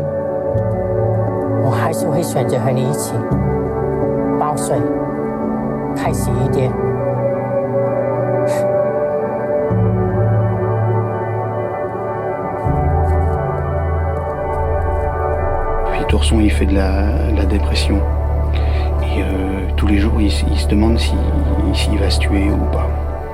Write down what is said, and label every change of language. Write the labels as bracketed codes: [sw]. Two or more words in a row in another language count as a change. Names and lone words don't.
[zh] 我还是会选择和你一起报税，开心一点。 [fr] Puis Tourson, il fait de la dépression. Et tous les jours, il se demande s'il va se tuer ou pas.